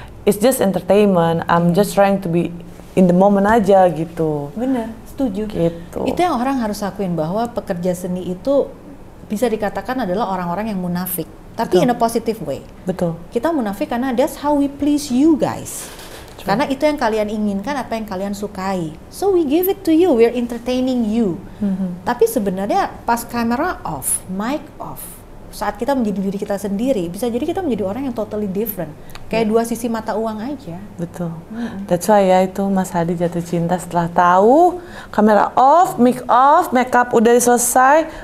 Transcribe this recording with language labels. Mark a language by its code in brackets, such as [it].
[en] it's just entertainment. I'm just trying to be in the moment [id] aja gitu. Bener, setuju. Gitu. Itu yang orang harus akuin, bahwa pekerja seni itu bisa dikatakan adalah orang-orang yang munafik, tapi Betul. [en] in a positive way. [id] Betul. Kita munafik karena [en] that's how we please you guys. [id] Karena itu yang kalian inginkan, apa yang kalian sukai. [en] So we give it to you, we're entertaining you. [id] Tapi sebenarnya pas kamera off, mic off, saat kita menjadi diri kita sendiri, bisa jadi kita menjadi orang yang [en] totally different. [id] Kayak dua sisi mata uang aja. Betul. [en] That's why [id] ya itu Mas Hadi jatuh cinta setelah tahu kamera off, mic off, makeup udah selesai.